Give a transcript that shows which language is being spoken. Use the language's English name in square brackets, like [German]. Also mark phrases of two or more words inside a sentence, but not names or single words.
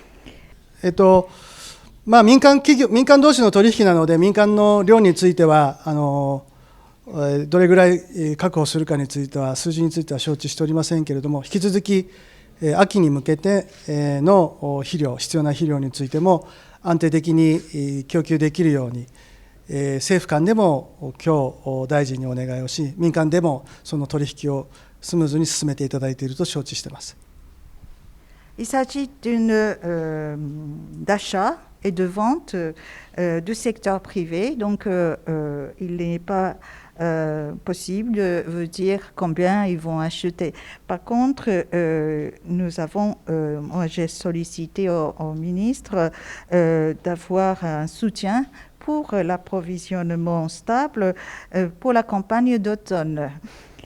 [Japanese] 民間同士の取引なので民間の量についてはどれぐらい確保するかについては数字については承知しておりませんけれども、引き続き秋に向けての必要な肥料についても安定的に供給できるように政府間でも今日大臣にお願いをし、民間でもその取引をスムーズに進めていただいていると承知しています。 [French] Il s'agit d'achat et de vente du secteur privé, donc il n'est pas possible veut dire combien ils vont acheter. Par contre, moi j'ai sollicité au ministre d'avoir un soutien pour l'approvisionnement stable pour la campagne d'automne.